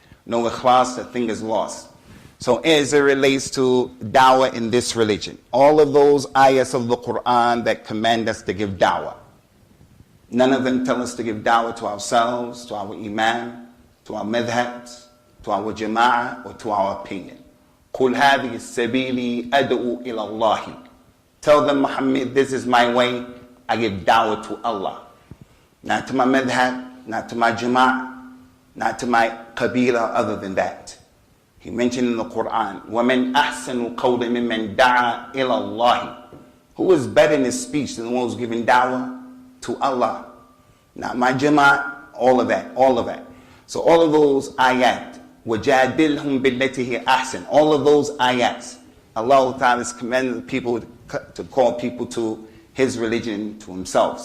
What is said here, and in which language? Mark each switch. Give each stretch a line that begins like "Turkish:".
English: No ikhlas, the thing is lost. So as it relates to da'wah in this religion, all of those ayahs of the Quran that command us to give da'wah, none of them tell us to give da'wah to ourselves, to our imam, to our madhabs, to our jama'ah, or to our opinion.
Arabic: قُلْ هَذِهِ السَّبِيلِ أَدْعُو إِلَى اللَّهِ.
English: Tell them, Muhammad, this is my way. I give da'wah to Allah. Not to my madhab, not to my jama'ah, not to my qabila, other than that. He mentioned in the Quran,
Arabic: وَمَنْ أَحْسَنُ قَوْلًا مِمَّنْ دَعَا إِلَى اللَّهِ.
English: Who is better in his speech than the one who's giving da'wah to Allah? Not my jama'ah, all of that. So all of those ayat,
Arabic: وَجَادِلْهُمْ بِالَّتِهِ أَحْسَنُ.
English: All of those ayats, Allah Ta'ala has commanded the people to call people to his religion, to himself.